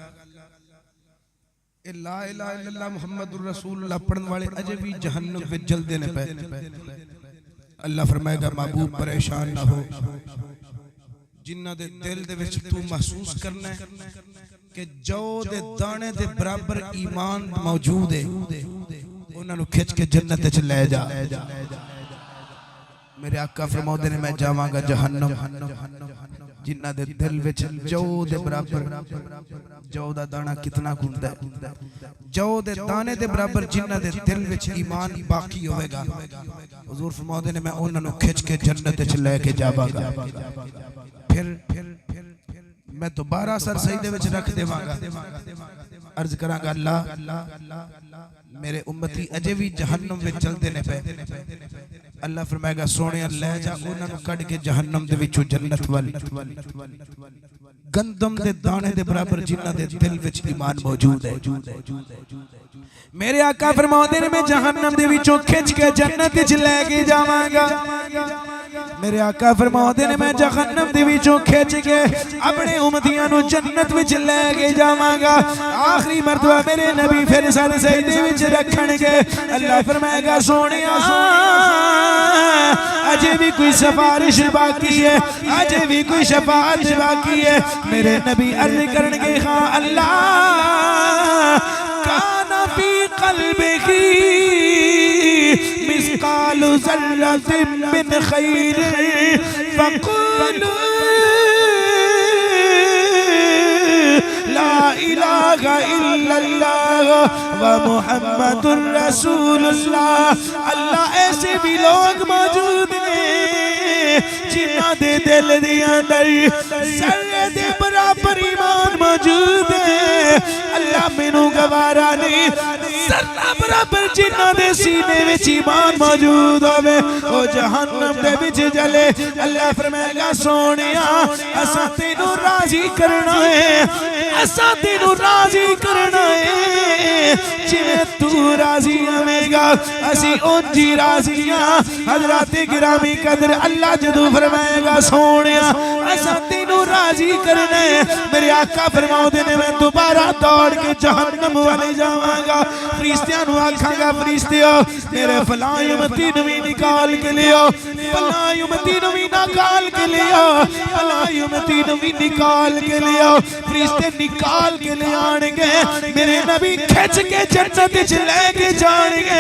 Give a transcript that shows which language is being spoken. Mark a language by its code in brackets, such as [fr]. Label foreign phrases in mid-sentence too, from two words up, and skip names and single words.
[ar] لا الہ الا اللہ محمد الرسول اللہ [pa] پڑھن والے اجے بھی جہنم وچ جلدے نے پے اللہ فرمائے گا محبوب پریشان نہ ہو جنہ دے دل دے وچ تو محسوس کرنا ہے کہ جو دے دانے دے برابر ایمان موجود ہے انہاں نو کھچ کے جنت وچ لے جا میرے آقا فرماؤندے نے میں جاواں گا جہنم جنہ دے دل وچ جو دے برابر جو دا دانا کتنا گھندا ہے جو دے دانے دے برابر جنہ دے دل وچ ایمان باقی ہوئے گا حضور فرماؤندے نے میں انہاں نو کھچ کے جنت وچ لے کے جاواں گا پھر میں دوبارہ سر سجدے وچ رکھ دیواں گا عرض کراں گا اللہ میرے امتی اجے بھی جہنم وچ چلدے نے پے اللہ فرمائے گا سونے لے جا انہاں نو کڈ کے جہنم دے وچوں جنت ول گندم دے دانے دے برابر جنہ دے دل وچ ایمان موجود ہے میرے آقا فرماؤندے نے میں جہنم دے وچوں کھچ کے جنت وچ لے کے جاواں گا میرے آقا فرماؤندے نے میں جہنم دے وچوں کھچ کے اپنے امتیاں نو جنت وچ لے کے جاواں گا آخری مرتبہ میرے نبی پھر سر سجدے وچ رکھن گے اللہ فرمائے گا سونیا اجے بھی کوئی سفارش باقی ہے اجے بھی کوئی شفاعت باقی ہے میرے نبی عرض کرن گے ہاں اللہ [ar] کان فی قلبہ مثقال ذرة من خير فقولوا لا الہ الا اللہ ومحمد رسول اللہ. [pa] اللہ ایسے بھی لوگ موجود ہیں جنہاں دے دل دے اندر ذرے دے برابر ایمان موجود ہے. اللہ مینوں گوارا نہیں ذرہ برابر جنہاں دے سینے وچ ایمان موجود ہوئے وہ جہنم دے وچ جلے. اللہ فرمائے گا سونیا اساں تینوں راضی کرنا ہے, اساں تینوں راضی کرنا ہے جویں تو راضی ہوے گا اسی اونجی راضی ہاں. حضرات گرامی قدر اللہ جدوں فرمائے گا سونیا اساں تینوں راضی کرنا ہے, میرے آقا فرماؤندے نے میں دوبارہ دوڑ کے جہنم والے جاواں گا. فرشتیاں نو آکھاں گا فرشتیو میرے فلاں امتی نو بھی نکال کے لیو, فلاں امتی نو بھی نکال کے لیو, فلاں امتی نو بھی نکال کے لیو. فرشتے نکال کے لے آن گے میرے نبی کھچ کے جنت وچ لے کے جان گے.